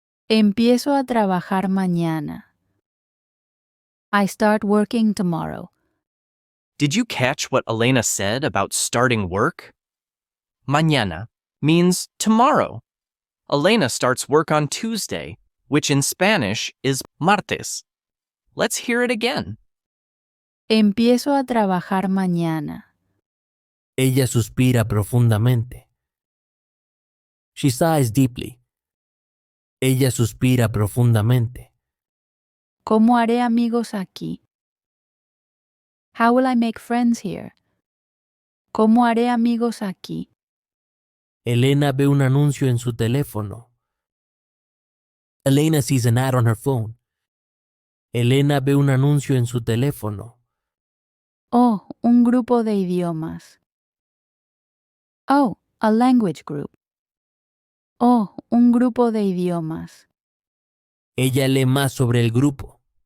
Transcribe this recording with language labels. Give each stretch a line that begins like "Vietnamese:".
Spanish: Empiezo a trabajar mañana.
English: I start working tomorrow. Did you catch what Elena said about starting work? Mañana means tomorrow. Elena starts work on Tuesday, which in Spanish is martes. Let's hear it again.
Spanish: Empiezo a trabajar mañana. Ella suspira profundamente.
English: She sighs deeply.
Spanish: Ella suspira profundamente. ¿Cómo haré amigos aquí?
English: How will I make friends here?
Spanish: ¿Cómo haré amigos aquí? Elena ve un anuncio en su teléfono.
English: Elena sees an ad on her phone.
Spanish: Elena ve un anuncio en su teléfono. Oh, un grupo de idiomas.
English: Oh, a language group.
Spanish: Oh, un grupo de idiomas. Ella lee más sobre el grupo.